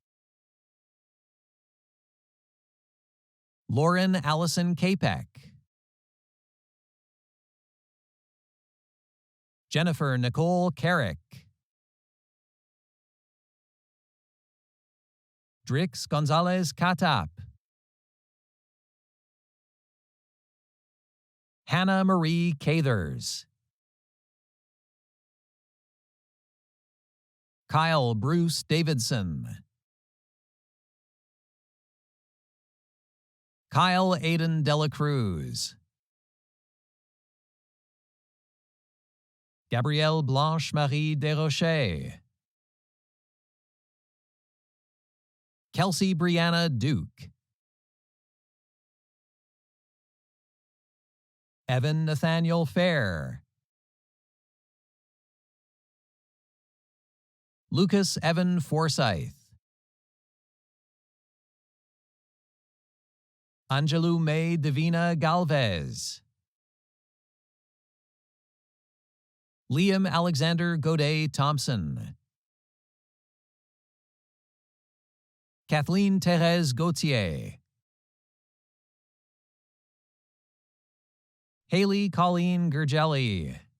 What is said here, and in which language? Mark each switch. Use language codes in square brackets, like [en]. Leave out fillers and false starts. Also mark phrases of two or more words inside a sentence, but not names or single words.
[en] Lauren Allison Capek. Jennifer Nicole Carrick. Drix Gonzalez Katap. Hannah Marie Cathers. Kyle Bruce Davidson. Kyle Aiden Dela Cruz. Gabrielle Blanche Marie Desrochers. Kelsey Brianna Duke. Evan Nathaniel Fair. Lucas Evan Forsyth. Angelou May Divina Galvez. Liam Alexander Godet Thompson. Kathleen Therese Gauthier. Haley Colleen Gergelli.